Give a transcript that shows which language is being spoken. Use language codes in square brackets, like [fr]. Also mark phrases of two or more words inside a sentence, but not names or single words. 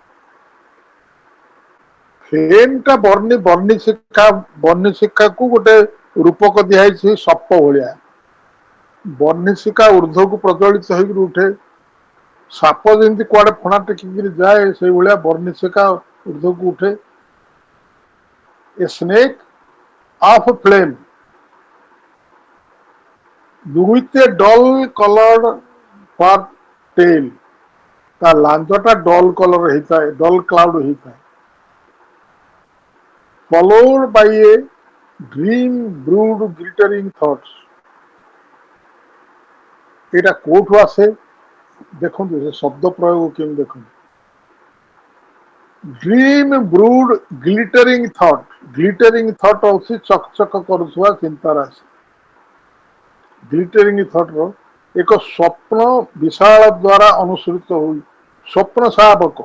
[or] ଫ୍ଲେମ୍ ଟା ବନ୍ୟଶିକାକୁ ଗୋଟେ ରୂପକ ଦିଆହେଇଛି ସପ ଭଳିଆ। ବନ୍ୟଶିକା ଉର୍ଦ୍ଧ୍ୱକୁ ପ୍ରଜ୍ୱଳିତ ହେଇକି ଉଠେ। ସାପ ଯେମିତି କୁଆଡେ ଫଣା ଟେକିକିରି ଯାଏ, ସେଇଭଳିଆ ବନ୍ୟଶିକା ଉର୍ଦ୍ଧ୍ୱକୁ ଉଠେ। [en] a snake of flame with a dull colored fur tail, [or] ତା ଲାଞ୍ଜଟା [en] dull colour [or] ହେଇଥାଏ, [en] dull cloud [or] ହେଇଥାଏ। [en] followed by a dream brood glittering thoughts। [or] ଏଇଟା କୋଉଠୁ ଆସେ ଦେଖନ୍ତୁ, ସେ ଶବ୍ଦ ପ୍ରୟୋଗ କେମିତି ଦେଖନ୍ତୁ। [en] dream brood glittering thought. glittering thought [or] ହଉଛି ଚକଚକ କରୁଥିବା ଚିନ୍ତା ରାଶି। [en] glittering thought [or] ର ଏକ ସ୍ୱପ୍ନ ବିଶାଳ ଦ୍ୱାରା ଅନୁସୃତ ହୋଇ, ସ୍ୱପ୍ନ ଶାବକ।